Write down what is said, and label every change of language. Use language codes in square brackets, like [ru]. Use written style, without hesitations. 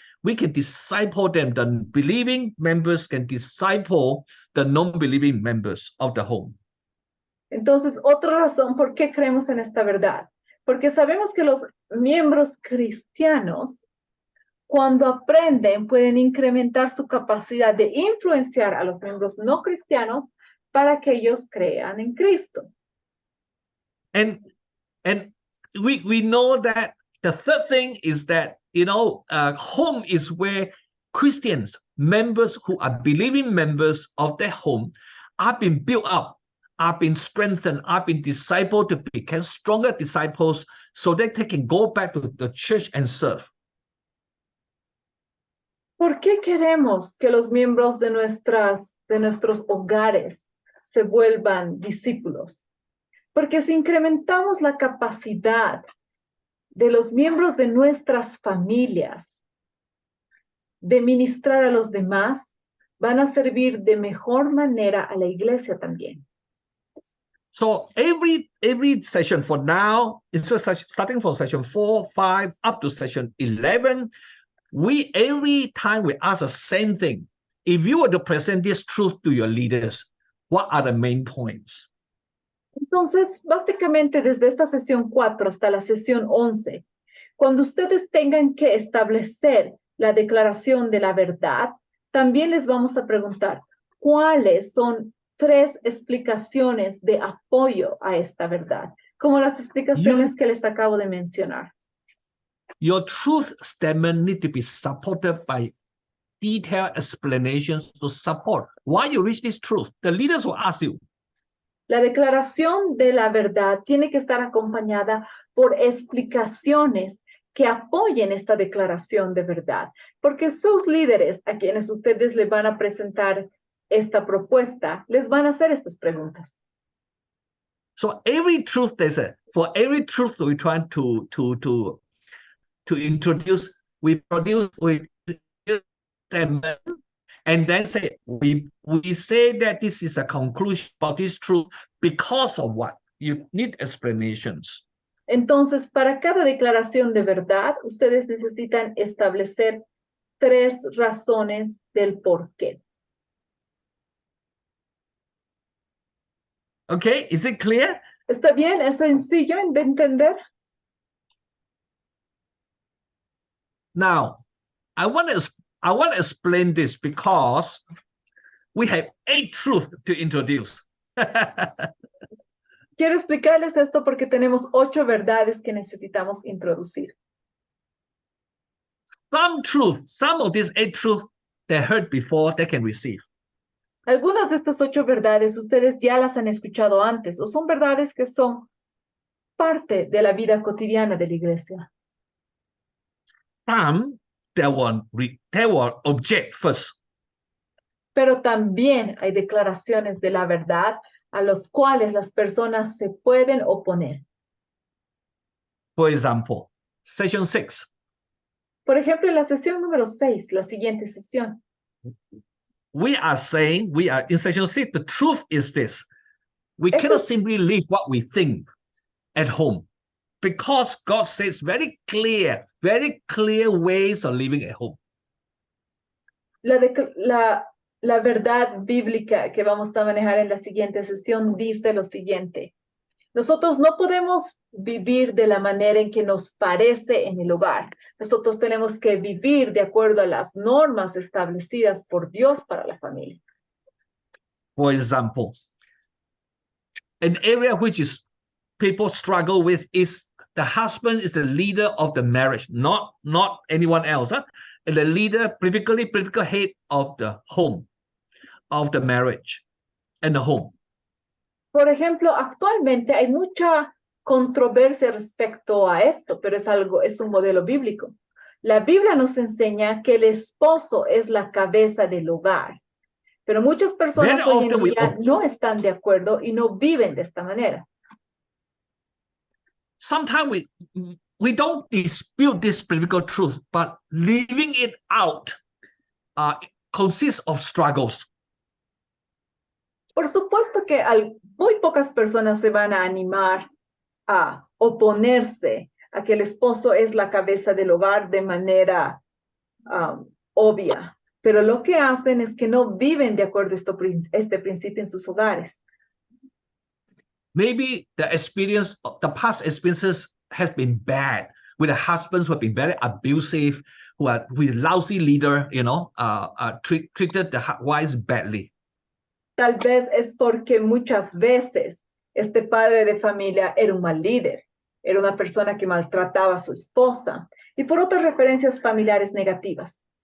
[en] We can disciple them. The believing members can disciple the non-believing members of the home. [es] Entonces, otra razón por qué creemos en esta verdad, porque sabemos que los miembros cristianos, cuando aprenden, pueden incrementar su capacidad de influenciar a los miembros no cristianos para que ellos crean en Cristo. [en] And we know that the third thing is that, home is where Christians, members who are believing members of their home, are being built up, are being strengthened, are being discipled to become stronger disciples so that they can go back to the church and serve. [es] ¿Por qué queremos que los miembros de nuestros hogares se vuelvan discípulos? Porque si incrementamos la capacidad de los miembros de nuestras familias de ministrar a los demás, van a servir de mejor manera a la iglesia también. [en] So every session for now, starting from session 4, 5, up to session 11, every time we ask the same thing. If you were to present this truth to your leaders, what are the main points? [es] Entonces, básicamente desde esta sesión 4 hasta la sesión 11, cuando ustedes tengan que establecer la declaración de la verdad, también les vamos a preguntar cuáles son 3 explicaciones de apoyo a esta verdad, como las explicaciones que les acabo de mencionar. [en] Your truth statement needs to be supported by detailed explanations to support why you reach this truth. The leaders will ask you. [es] La declaración de la verdad tiene que estar acompañada por explicaciones que apoyen esta declaración de verdad, porque sus líderes a quienes ustedes le van a presentar esta propuesta, les van a hacer estas preguntas. [en] So every truth for every truth we try to introduce, we produce them, and then say we say that this is a conclusion about this truth because of what? You need explanations. [es] Entonces, para cada declaración de verdad, ustedes necesitan establecer 3 razones del por qué. [en] Okay, is it clear? [es] ¿Está bien? ¿Es sencillo de entender? [en] Now, I want to explain this because we have 8 truths to introduce. [es] Quiero explicarles esto porque tenemos 8 verdades que necesitamos introducir. [en] Some of these 8 truths they heard before, they can receive. [es] Algunas de estas 8 verdades ustedes ya las han escuchado antes o son verdades que son parte de la vida cotidiana de la iglesia. [en] Some they will object first. [es] Pero también hay declaraciones de la verdad a los cuales las personas se pueden oponer. [en] For example, session 6. [es] Por ejemplo, en la sesión número 6, la siguiente sesión. [en] We are in session 6, the truth is this. We cannot simply live what we think at home because God says very clear ways of living at home. [es] La verdad bíblica que vamos a manejar en la siguiente sesión dice lo siguiente. Nosotros no podemos vivir de la manera en que nos parece en el hogar. Nosotros tenemos que vivir de acuerdo a las normas establecidas por Dios para la familia. [en] For example, an area which is people struggle with is the husband is the leader of the marriage, not anyone else. And the leader, political head of the home, of the marriage and the home. [es] Por ejemplo, actualmente hay mucha controversia respecto a esto, pero es un modelo bíblico. La Biblia nos enseña que el esposo es la cabeza del hogar, pero muchas personas hoy en día no están de acuerdo y no viven de esta manera. [en] Sometimes we don't dispute this biblical truth, but living it out consists of struggles. [es] Por supuesto que muy pocas personas se van a animar a oponerse a que el esposo es la cabeza del hogar de manera obvia, pero lo que hacen es que no viven de acuerdo a este principio en sus hogares. [en] Maybe the past experiences has been bad with the husbands who have been very abusive, who are with lousy leader, treated the wives badly. [es] Tal vez es porque muchas veces este padre de familia era un mal líder, era una persona que maltrataba a su esposa, y por otras referencias familiares negativas.